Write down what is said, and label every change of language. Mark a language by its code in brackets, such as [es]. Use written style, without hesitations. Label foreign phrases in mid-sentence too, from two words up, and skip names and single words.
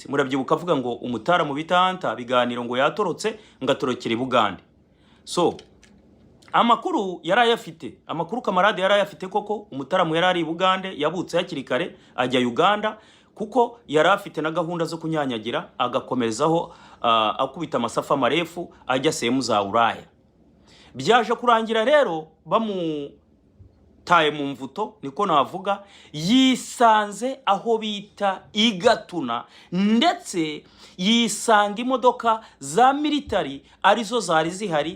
[rw] Murabyibuka avuga ngo umutaramu bita Anta biganiro ngo yatorotse ngatorokera i Bugande. So amakuru yarayafite, amakuru Kamarade yarayafite koko. Umutaramu yarari i Bugande, yabutse hakiri kare ajya Uganda kuko yarafite na gahunda zo kunyanyagira, agakomezaho akubita amasafa marefu ajya [sw] sehemu za Ulaya. [rw] Byaje kurangira rero bamutaye mu mvuto, niko navuga, yisanze aho bita Igatuna, ndetse yisanga imodoka za military arizo zari zihari.